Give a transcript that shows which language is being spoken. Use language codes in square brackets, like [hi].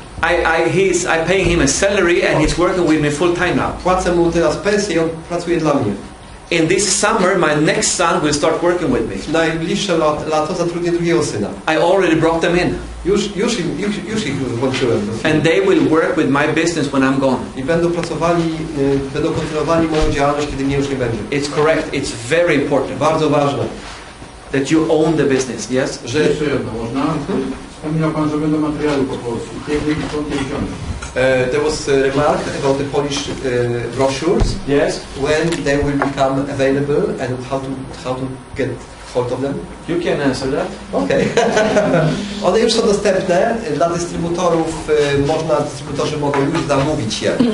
[en] I pay him a salary and he's working with me full time now. [pl] Płacę mu teraz pensję i on pracuje dla mnie. [en] In this summer, my next son will start working with me. [pl] W najbliższe lato zatrudnię drugiego syna. [en] I already brought them in. [pl] Już ich włączyłem. [en] And they will work with my business when I'm gone. [pl] I będą kontynuowali moją działalność, kiedy mnie już nie będzie. [en] It's correct. It's very important [pl] Bardzo ważne, [en] that you own the business. Yes. [pl] że Jeszcze jedno można. Wspominał Pan, że będą materiały po polsku. Pięknie i piątej książki. [en] there was a remark about the Polish brochures Yes. when they will become available and how to get hold of them. You can answer that. [pl] Okej. One już są dostępne dla dystrybutorów. Dystrybutorzy mogą już zamówić je.